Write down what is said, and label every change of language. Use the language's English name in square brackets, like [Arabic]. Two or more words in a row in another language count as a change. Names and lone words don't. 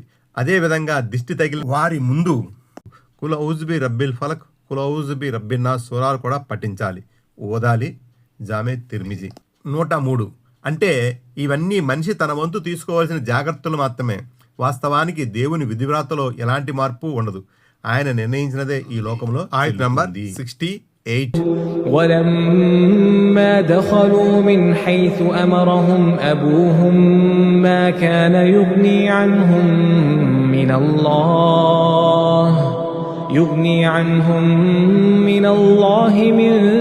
[Telugu] అదేవిధంగా దిష్టి తగిలి వారి ముందు [Arabic] قل أعوذ برب الفلق, قل أعوذ برب الناس [Telugu] సూరాలు కూడా పఠించాలి, ఓదాలి. జామే తిర్మిజీ. 103. అంటే ఇవన్నీ మనిషి తన వంతు తీసుకోవాల్సిన జాగ్రత్తలు మాత్రమే. వాస్తవానికి దేవుని విధివ్రాతలో ఎలాంటి మార్పు ఉండదు. ఆయన నిర్ణయించినదే ఈ లోకంలో. ఆయత్ నంబర్ 68. [Arabic] ولما دخلوا من حيث أمرهم أبوهم ما كان يغني عنهم من الله من